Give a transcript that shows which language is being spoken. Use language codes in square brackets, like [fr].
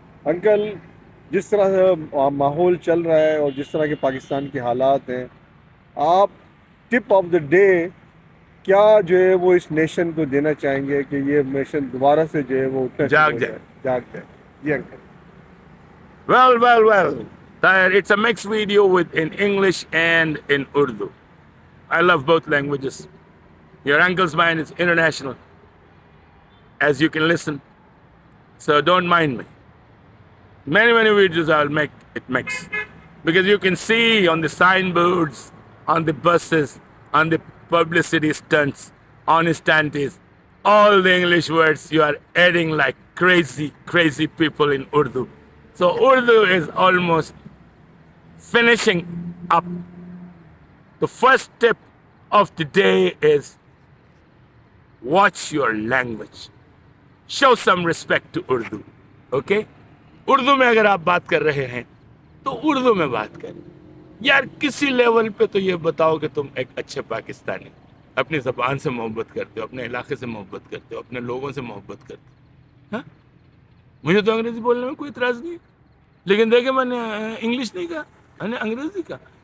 [ur] Uncle, جس طرح سے ماحول چل رہا ہے اور جس طرح کے پاکستان کے حالات ہیں، آپ ٹپ آف دا ڈے کیا جو ہے وہ اس نیشن کو دینا چاہیں گے کہ یہ نیشن دوبارہ سے جو ہے وہ اٹھنا شروع ہو جائے، جاگ جائے؟ جی uncle. [en] Well. It's a mixed video with in English and in Urdu. I love both languages. Your uncle's mind is international, as you can listen. So don't mind me. Many videos I'll make it mix. Because you can see on the signboards, on the buses, on the publicity stunts, on standees, all the English words you are adding like crazy people in Urdu. So Urdu is almost finishing up. The first tip of the day is watch your language. Show some respect to Urdu. Okay? [ur] Urdu میں اگر آپ بات کر رہے ہیں تو اردو میں بات کریں. یار کسی لیول پہ تو یہ بتاؤ کہ تم ایک اچھے پاکستانی اپنی زبان سے محبت کرتے ہو، اپنے علاقے سے محبت کرتے ہو، اپنے لوگوں سے محبت کرتے ہو. ہاں، مجھے تو انگریزی بولنے میں کوئی اعتراض نہیں، لیکن دیکھیں میں نے انگلش نہیں کہا، میں نے انگریزی کہا.